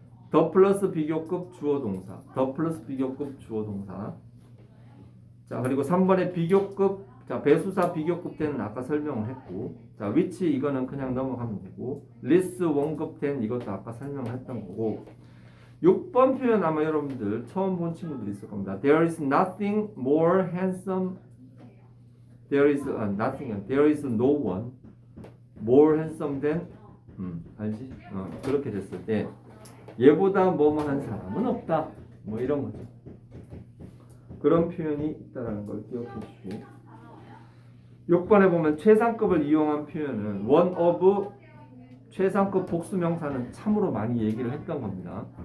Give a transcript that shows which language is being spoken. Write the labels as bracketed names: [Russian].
[Korean] 더 플러스 비교급 주어 동사, 더 플러스 비교급 주어 동사. 자, 그리고 3번에 비교급, 자, 배수사 비교급 때는 아까 설명을 했고, 자, which 이거는 그냥 넘어가면 되고, this 원급 된 이것도 아까 설명을 했던 거고, 6번 표현 아마 여러분들 처음 본 친구들이 있을 겁니다. [English] There is nothing more handsome. There is nothing. There is no one more handsome than. [Korean] 알지? 그렇게 됐을 때 얘보다 뭐뭐한 사람은 없다. 뭐 이런 거죠. 그런 표현이 있다라는 걸 기억해 주시고. 6번에 보면 최상급을 이용한 표현은 one of 최상급 복수명사는 참으로 많이 얘기를 했던 겁니다.